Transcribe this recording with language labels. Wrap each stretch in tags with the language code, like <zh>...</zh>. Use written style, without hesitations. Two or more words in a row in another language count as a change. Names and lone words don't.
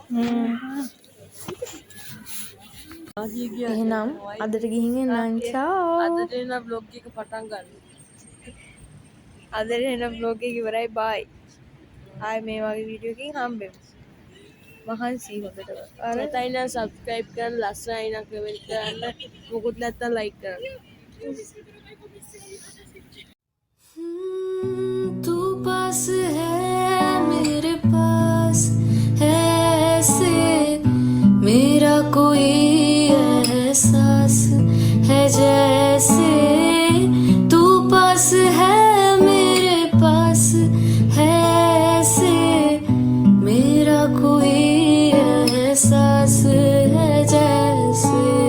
<si>එහෙනම් අදට ගිහින් එන්නම්. චාෝ. අදට එන බ්ලොග් එක පටන් ගන්න. අදට එන බ්ලොග් එක ඉවරයි. බයි. ආයි මේ වගේ වීඩියෝ එකකින් හම්බෙමු. මහන්සි හොඳට. අර නැතයි නම් subscribe කරන්න, ලස්සනයි නම් comment කරන්න, මොකුත් නැත්තම් like කරන්න.</si> <hi>तू पास है मेरे पास है ऐसे मेरा कोई एहसास है जैसे तू पास है मेरे पास है ऐसे मेरा कोई एहसास है जैसे</hi>